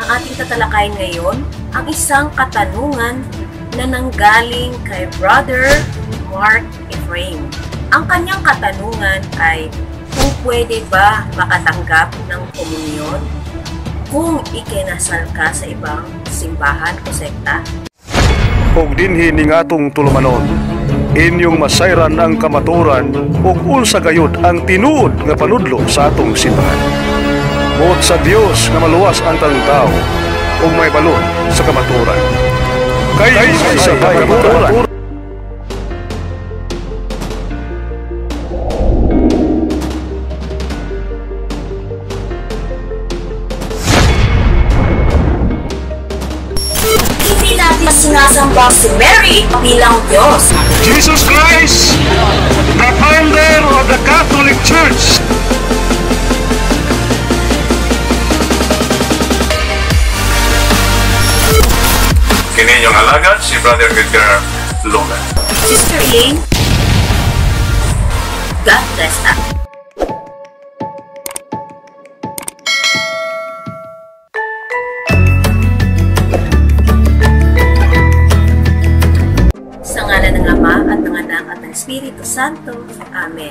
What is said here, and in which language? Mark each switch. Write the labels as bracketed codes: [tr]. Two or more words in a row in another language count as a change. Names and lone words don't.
[tl] ating tatalakayin ngayon ang isang katanungan na nanggaling kay Brother Mark Ephraim. Ang kanyang katanungan ay kung pwede ba makatanggap ng komunyon kung ikinasal ka sa ibang simbahan o sekta? [ceb] Kung dinhi ning atong tulumanon, inyong masayran ang kamaturan ug unsa gayud ang tinuod nga panudlo sa atong simbahan. Buot sa Dios nga maluwas ang tanang tao ug may balon sa kamaturan. Kay sa kamaturan. [tl] Hindi natin sinasamba si Mary bilang Diyos. [en] Jesus Christ, the founder of the Catholic Church. [ceb] Kini inyong alagad, si Brother Edgar Luna. [en] Sister Elaine, God bless us. [tl] Sa ngalan ng Ama at ng Anak at ng Espiritu Santo. Amen.